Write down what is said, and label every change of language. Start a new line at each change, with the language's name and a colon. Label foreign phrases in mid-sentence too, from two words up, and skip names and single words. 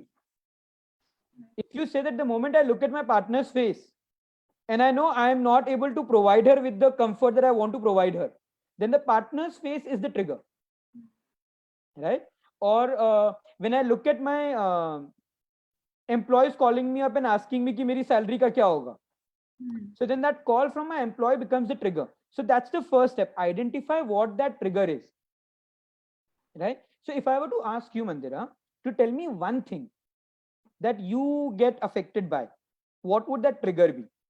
English: If you say that the moment I look at my partner's face and I know I am not able to provide her with the comfort that I want to provide her, then the partner's face is the trigger, right? Or when I look at my employees calling me up and asking me
Hindi: कि मेरी सैलरी का क्या होगा,
English: so then that call from my employee becomes the trigger. So that's the first step. Identify what that trigger is, right? So if I were to ask you, Mandira, to tell me one thing that you get affected by, what would that trigger be?